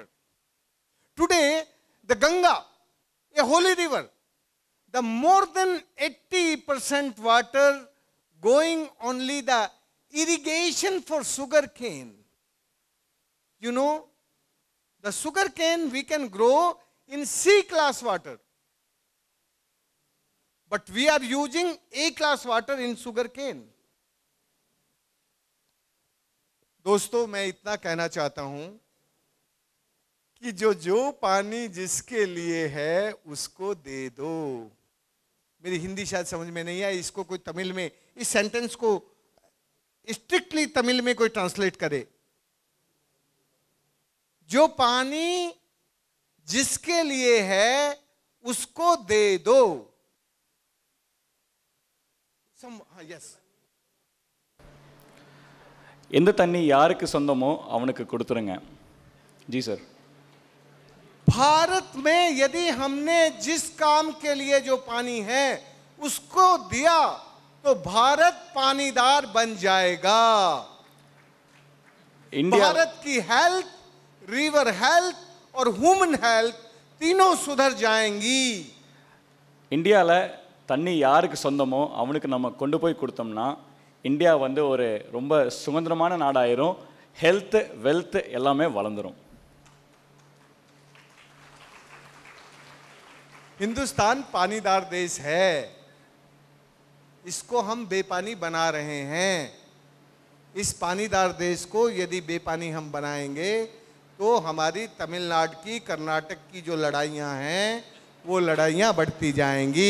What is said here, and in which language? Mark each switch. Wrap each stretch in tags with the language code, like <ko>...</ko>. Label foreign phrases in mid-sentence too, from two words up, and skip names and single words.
<en>Today, the Ganga, a holy river, the more than 80% water going only the irrigation for sugar cane. You know, the sugar cane we can grow in C-class water. But we are using A-class water in sugar cane.</en> <hi>दोस्तों, मैं इतना कहना चाहता हूं कि जो पानी जिसके लिए है उसको दे दो। मेरी हिंदी शायद समझ में नहीं आई, इसको कोई तमिल में, इस सेंटेंस को स्ट्रिक्टली तमिल में कोई ट्रांसलेट करे। जो पानी जिसके लिए है उसको दे दो। यस,</hi> <ta>எந்த தண்ணி யாருக்கு சொந்தமோ அவனுக்கு கொடுத்துருங்க।</ta> <hi>जी सर। भारत में यदि हमने जिस काम के लिए जो पानी है उसको दिया तो भारत पानीदार बन जाएगा। भारत की हेल्थ,</hi> <en>river health</en> <hi>और</hi> <en>human health</en> <hi>तीनों सुधर जाएंगी।</hi> <ta>இந்தியாவில் தண்ணி யாருக்கு சொந்தமோ அவனுக்கு நம்ம கொண்டு போய் கொடுத்தோம்னா இந்தியா வந்து ஒரு ரொம்ப சுதந்திரமான நாடாயிரும்,</ta> <en>health wealth</en> <ta>எல்லாமே வளர்ந்துரும்।</ta> <hi>हिंदुस्तान पानीदार देश है, इसको हम बेपानी बना रहे हैं। इस पानीदार देश को यदि बेपानी हम बनाएंगे तो हमारी तमिलनाडु की, कर्नाटक की जो लड़ाइयां हैं वो लड़ाइयां बढ़ती जाएंगी।</hi>